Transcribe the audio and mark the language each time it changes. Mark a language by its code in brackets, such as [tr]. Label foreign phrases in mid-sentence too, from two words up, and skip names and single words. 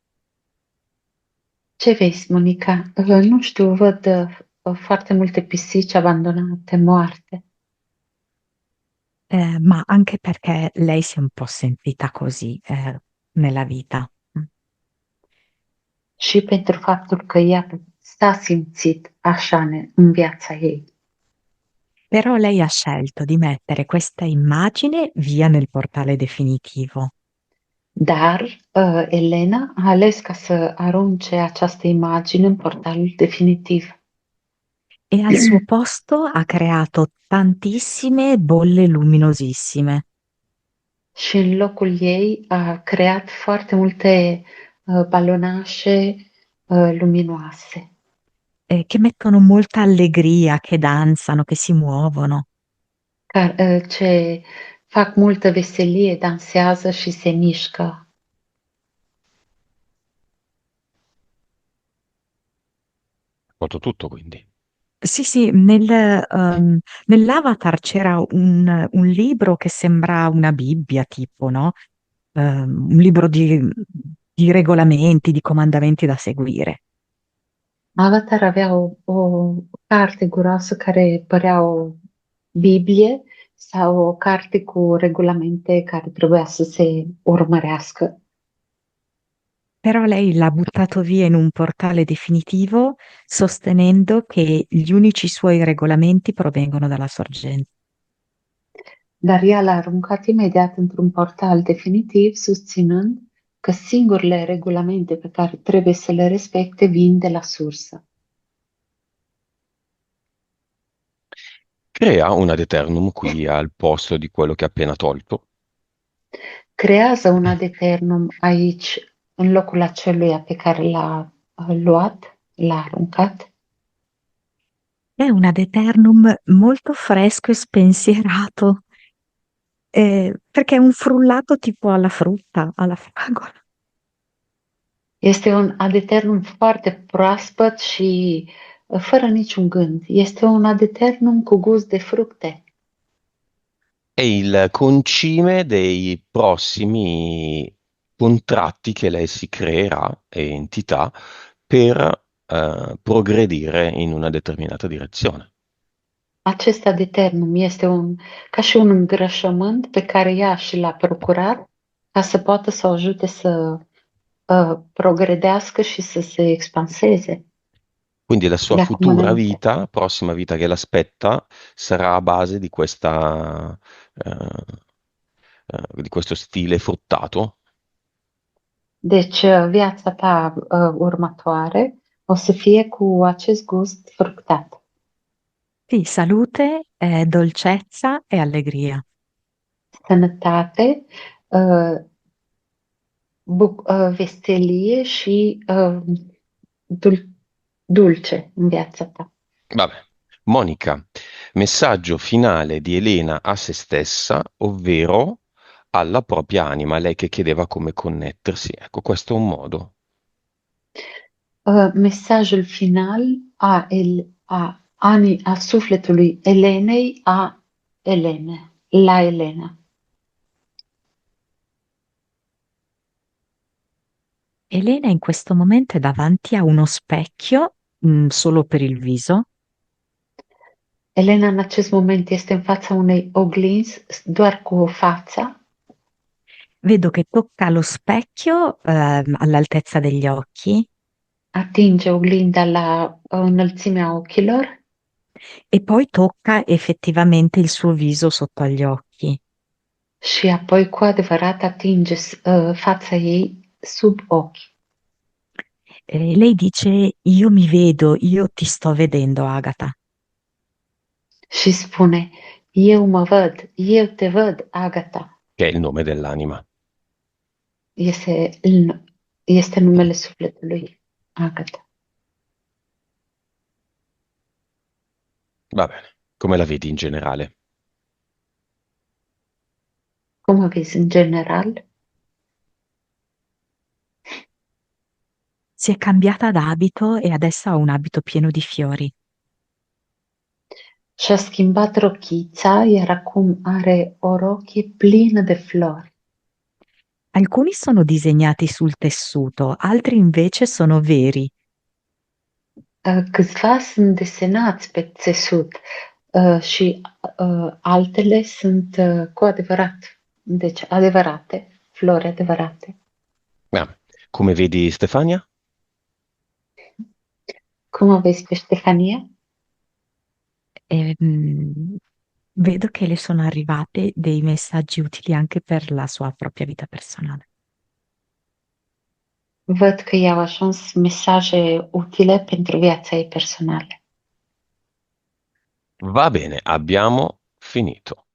[ro] Ce vezi, Monica? Nu știu, văd foarte multe pisici abandonate, moarte. [it] Ma anche perché lei si è un po' sentita così, nella vita. [ro] Și pentru faptul că ea s-a simțit așa în viața ei. [it] Però lei ha scelto di mettere questa immagine via nel portale definitivo. [ro] Dar Elena a ales ca să arunce această imagine în portalul definitiv [it] E al suo posto ha creato tantissime bolle luminosissime, [ro] și în locul ei a creat foarte multe balonașe luminoase [it] che mettono molta allegria, che danzano, che si muovono. [ro] ce fac multă veselie, dansează și se mișcă. [it] Ha fatto tutto quindi. Sì, sì, nell'avatar c'era un libro che sembra una Bibbia, tipo, no? Un libro di regolamenti, di comandamenti da seguire. [ro] Avatar avea o carte groasă care părea o Biblie sau o carte cu regulamente care trebuia să se urmărească. [it] Però lei l'ha buttato via in un portale definitivo, sostenendo che gli unici suoi regolamenti provengono dalla sorgente. [ro] Dar ea l-a aruncat imediat într-un portal definitiv, susținând că singurele regulamente pe care trebuie să le respecte vin de la sursă. [it] Crea un [la] ad eternum [it] qui al posto di quello che ha appena tolto. [ro] Creează un [la] ad eternum [ro] aici, în locul aceluia pe care l-a luat, l-a aruncat. [it] È un [la] ad eternum [it] molto fresco e spensierato, perché è un frullato tipo alla frutta, alla fragola. [ro] Este un [la] ad eternum [ro] foarte proaspăt și fără niciun gând. Este un [la] ad eternum [ro] cu gust de fructe. [it] È il concime dei prossimi contratti che lei si creerà e entità per progredire in una determinata direzione. [ro] Acest [la] ad eternum [ro] este ca și un îngrășământ pe care ea și l-a procurat ca să poată să o ajute să progredească și să se expanseze. [it] Quindi la sua [ro] De acum [it] futura [ro] înainte. [it] vita, prossima vita che l'aspetta, sarà a base di di questo stile fruttato. [ro] Deci, viața ta următoare o să fie cu acest gust fructat. [it] Sì, salute, dolcezza e allegria. [ro] Sănătate, veselie și dulce în viața ta. [it] Vabbè. Monica, messaggio finale di Elena a se stessa, ovvero alla propria anima, lei che chiedeva come connettersi. Ecco, questo è un modo. [ro] Mesajul final a sufletului Elenei a Elene, la Elena. [it] Elena in questo momento è davanti a uno specchio, solo per il viso. [ro] Elena în acest moment este în fața unei oglinzi doar cu fața. [it] Vedo che tocca lo specchio, all'altezza degli occhi [ro] Atinge oglinda la înălțimea ochilor [it] e poi tocca effettivamente il suo viso sotto agli occhi. [ro] și apoi cu adevărat atinge fața ei sub ochi. [it] Lei dice: Io mi vedo, io ti sto vedendo, Agata. [ro] Și spune, eu mă văd, eu te văd, Agata. [it] Che è il nome dell'anima. [ro] Este, este numele sufletului, Agata. [it] Va bene. Come la vedi in generale? [ro] Cum o vezi în general? [it] Si è cambiata d'abito e adesso ha un abito pieno di fiori. [ro] Și-a schimbat rochița, iar acum are o rochie plină de flori. [it] Alcuni sono disegnati sul tessuto, altri invece sono veri. [ro] Câțiva sunt desenați pe țesut și altele sunt cu adevărat, deci adevărate, flori adevărate. [it] Ah, come vedi Stefania? [ro] Cum o vezi pe Ștefania? [it] E, vedo che le sono arrivate dei messaggi utili anche per la sua propria vita personale. [ro] Văd că i-au ajuns mesaje utile pentru viața ei personală. [it] Va bene, abbiamo finito.